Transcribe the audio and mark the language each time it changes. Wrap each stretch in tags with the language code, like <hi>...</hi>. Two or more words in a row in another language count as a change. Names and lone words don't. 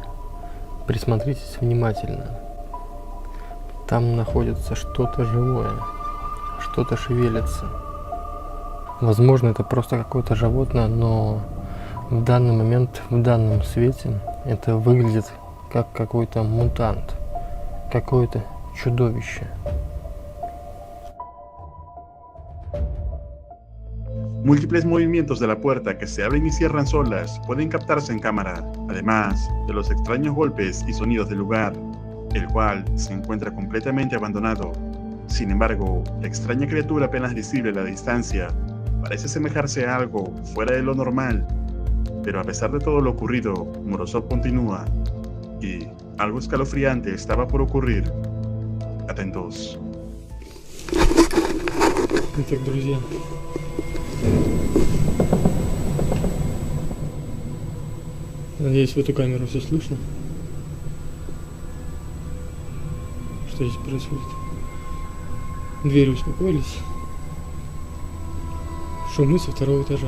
<ru>Присмотритесь внимательно. Там находится что-то живое, что-то шевелится. Возможно, это просто какое-то животное, но в данный момент, в данном свете, это выглядит как какой-то мутант, какое-то чудовище.</ru> <es>Múltiples movimientos de la puerta que se abren y cierran solas pueden captarse en cámara, además de los extraños golpes y sonidos del lugar, el cual se encuentra completamente abandonado. Sin embargo, la extraña criatura apenas visible a la distancia parece asemejarse a algo fuera de lo normal. Pero a pesar de todo lo ocurrido, Morozov continúa, y algo escalofriante estaba por ocurrir. Atentos.</es> <ru>Итак, друзья, надеюсь, в эту камеру все слышно. Что здесь происходит? Двери успокоились. Шумы со второго этажа.</ru>